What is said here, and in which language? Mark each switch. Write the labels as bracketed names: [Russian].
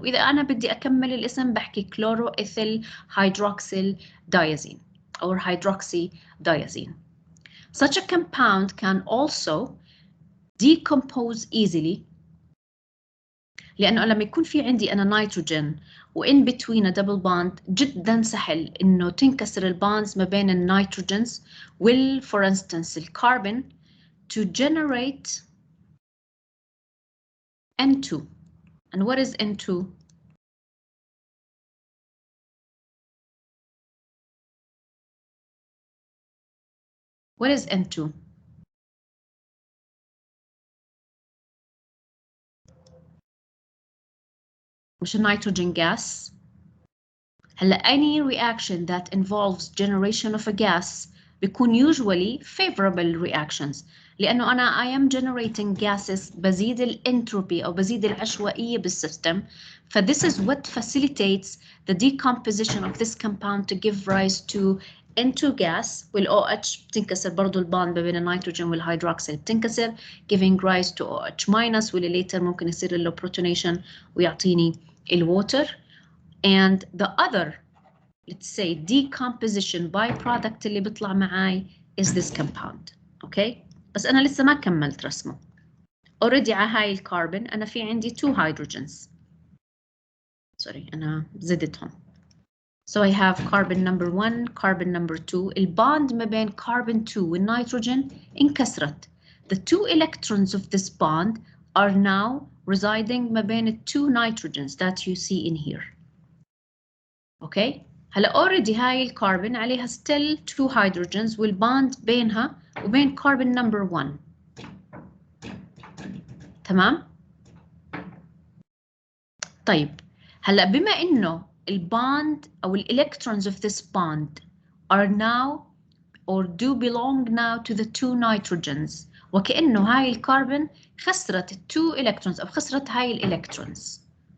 [Arabic] وإذا أنا بدي أكمل الاسم بحكي chloroethyl hydroxyl diazine or hydroxydiazine. [English] Such a compound can also decompose easily [Arabic] لأنه لما يكون في عندي أنا نيتروجين وإن [English] between a double bond [Arabic] جدا سهل إنه تنكسر الباندز ما بين النيتروجينز [English] will for instance الكربون to generate N2. And what is N2? What is N2? مش nitrogen gas. هلا any reaction that involves generation of a gas بيكون usually favorable reactions [Arabic] لأنه أنا [English] I am generating gases [Arabic] بزيد الانتروبي أو بزيد العشوائية بالسيستم. [English] ف this is what facilitates the decomposition of this compound to give rise to into gas. [Arabic] وال OH بتنكسر برضو الباند بين النيتروجين والهيدروكسيل بتنكسر giving rise to OH minus واللي later ممكن يصير له protonation ويعطيني الwater. [English] And the other, let's say, decomposition byproduct [Arabic] اللي بيطلع معاي [English] is this compound. [Arabic] Okay, بس أنا لسه ما كملت رسمه. Already على هاي الكربون أنا في عندي 2 hydrogens. Sorry, أنا زدتهم. [English] So I have carbon number 1, carbon number 2. [Arabic] الباند ما بين carbon 2 والنيتروجين انكسرت. [English] The 2 electrons of this bond are now residing [Arabic] ما بين [English] 2 nitrogens that you see in here. [Arabic] Okay, هلا already هاي الكربون عليها still 2 hydrogens والباند بينها وبين carbon number 1. تمام؟ طيب هلا بما انه الباند او [English] electrons of this bond are now or do belong now to the 2 nitrogens [Arabic] وكأنه هاي الكربون خسرت 2 electrons او خسرت هاي الالكترونز.